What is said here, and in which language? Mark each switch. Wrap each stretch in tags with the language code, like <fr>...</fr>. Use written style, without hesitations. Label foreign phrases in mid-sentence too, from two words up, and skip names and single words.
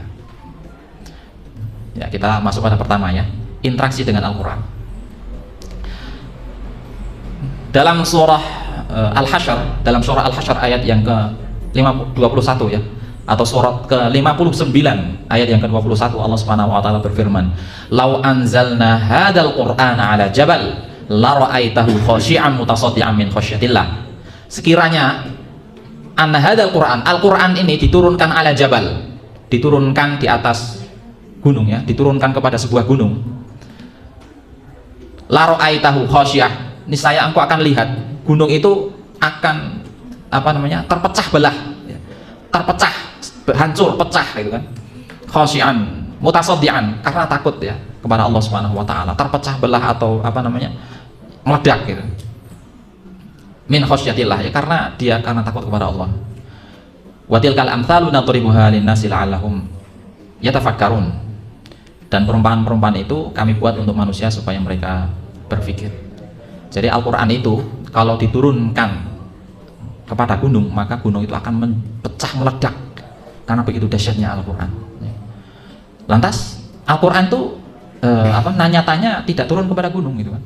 <id>Ya, kita masuk pada pertama ya, interaksi dengan Al-Qur'an. Dalam surah Al-Hasyr, ayat yang ke-21 ya, atau surat ke-59 ayat yang ke-21, Allah</id> <ar>سبحانه وتعالى</ar> <id>berfirman,</id> <ar>"لو أنزلنا هذا القرآن على جبل لرأيته خاشعا متصدعا من خشية الله."</ar> <id>Sekiranya</id> <ar>هذا القرآن,</ar> <id>Al-Qur'an ini diturunkan</id> <ar>على جبل,</ar> <id>diturunkan di atas gunung ya, diturunkan kepada sebuah gunung.</id> <ar>لرأيته خاشعة,</ar> <id>niscaya engkau akan lihat gunung itu akan terpecah belah, ya. Terpecah, hancur, pecah gitu kan.</id> <ar>خاشعا، متصدعا,</ar> <id>karena takut ya kepada Allah</id> <ar>سبحانه وتعالى,</ar> <id>terpecah belah atau meledak gitu.</id> <ar>من خشية الله,</ar> <id>ya karena takut kepada Allah.</id> <ar>وتلك الأمثال نضربها للناس لعلهم يتفكرون.</ar> <id>Dan perumpamaan-perumpamaan itu kami buat untuk manusia supaya mereka berpikir. Jadi Al-Qur'an itu kalau diturunkan kepada gunung, maka gunung itu akan pecah meledak karena begitu dahsyatnya Al-Qur'an. Lantas Al-Qur'an itu nyatanya tidak turun kepada gunung gitu kan.</id>